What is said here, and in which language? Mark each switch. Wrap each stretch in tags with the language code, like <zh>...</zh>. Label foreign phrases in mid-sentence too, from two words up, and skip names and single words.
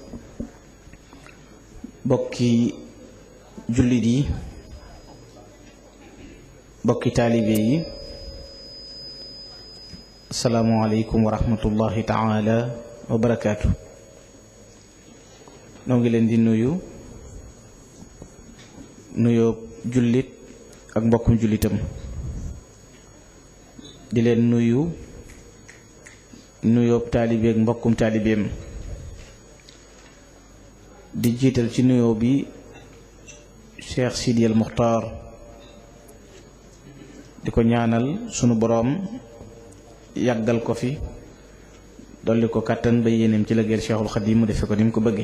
<ar>بكي جلدي بكي طالبي، السلام عليكم ورحمة الله تعالى وبركاته.</ar> <wo>ñu ngi leen di nuyu jullit ak mbokkum jullitam, di leen nuyoob taalibe ak mbokkum taalibeem, di jiital ci nuyoo bi Cheikh Sidi El Muxtaar, di ko ñaanal sunu boroom yàggal ko fi, dolli ko kàttan ba yéeneem ci liggéeyal Cheikhul Xadim mu defe ko ni mu ko bëggee.</wo>